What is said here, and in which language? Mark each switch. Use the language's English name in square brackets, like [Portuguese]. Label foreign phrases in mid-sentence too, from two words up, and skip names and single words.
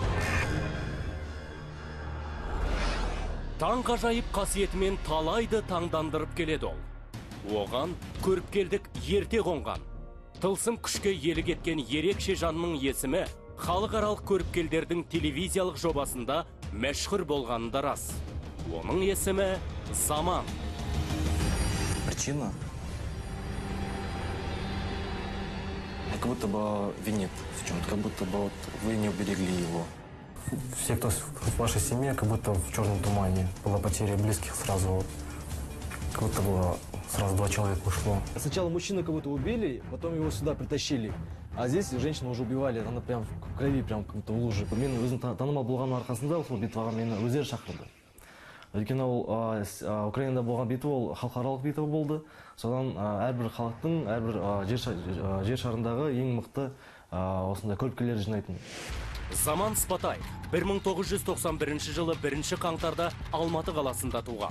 [Kazakh] Таңғажайып қасиетімен талайды таңдандырып келеді ол. Оған көріпкелдік ерте қонған. Тылсым күшке елік еткен ерекше жанның есімі халықаралық көріпкелдердің телевизиялық жобасында мәшһүр болғанында рас. Оның есімі Заман. [Russian] Причина? Как будто бы винит в чем-то, как будто бы вот вы не уберегли его. Все, кто в вашей семье, как будто в черном тумане. Была потеря близких сразу, как будто было сразу 2 человека ушло. Сначала мужчину как будто убили, потом его сюда притащили. А здесь женщину уже убивали, она прям в крови, прям как будто в луже. [Kazakh] Мен өзім танымал болғанның арқасында сол битваға мені өздері шақырды. Өйткені ол Украинада болған битва, ол халықаралық битва болды. Содан әрбір халықтың, әрбір жер шарындағы ең мықты осындай көріпкелер жинайтын. Заман Спатаев 1991 жылы 1 қаңтарда Алматы қаласында туған.